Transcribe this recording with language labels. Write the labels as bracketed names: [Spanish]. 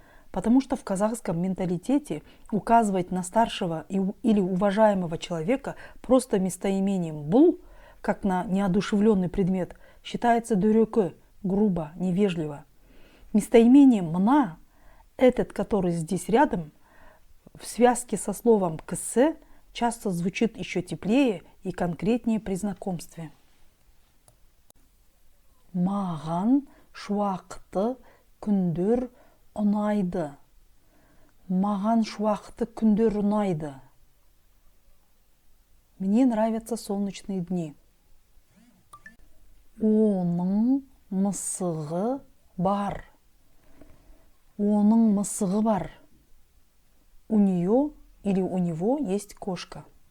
[Russian] Потому что в казахском менталитете указывать на старшего или уважаемого человека просто местоимением «бұл», как на неодушевленный предмет, считается дөрекі, грубо, невежливо. Местоимение «мына», этот, который здесь рядом, в связке со словом «кісі» часто звучит еще теплее и конкретнее при знакомстве. [Kazakh] Маған шуақты күндер ұнайды. Маған шуақты күндер ұнайды. [Russian] Мне нравятся солнечные дни. [Kazakh] Оның мысығы бар. Оның мысығы бар. [Russian] У нее или у него есть кошка.